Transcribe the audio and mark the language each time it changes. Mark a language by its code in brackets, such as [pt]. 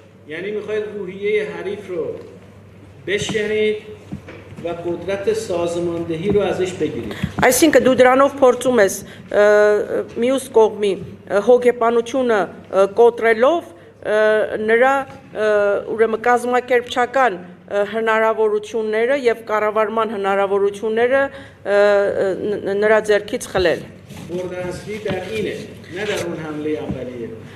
[fa] یعنی می‌خواهید روحیه حریف رو بشکنید و قدرت سازماندهی رو ازش بگیرید. [hy] Այսինքն դու դրանով փորձում ես մյուս կողմի հոգեբանությունը կոտրելով նրա ուրեմն կազմակերպչական հնարավորությունները եւ կառավարման հնարավորությունները նրա ձեռքից խլել։ [fa] مورد اصلی در اینه نه در اون حمله اولیه.